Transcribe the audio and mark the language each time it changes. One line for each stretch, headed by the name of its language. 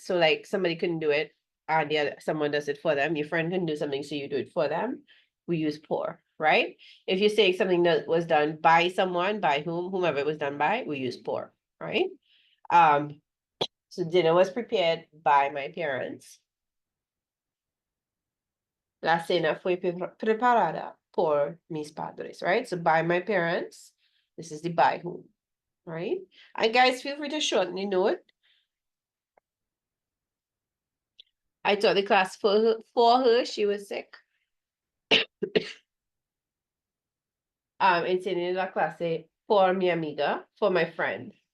English: So like somebody couldn't do it and the other someone does it for them. Your friend can do something, so you do it for them. We use por, right? If you're saying something that was done by someone, by whom, whomever it was done by, we use por, right? So dinner was prepared by my parents.
Spanish: La cena fue preparada por mis padres, right?
English: So by my parents, this is the by whom, right? And guys, feel free to shorten the note. I taught the class for her, she was sick.
Spanish: Enseñé la clase por mi amiga,
English: for my friend.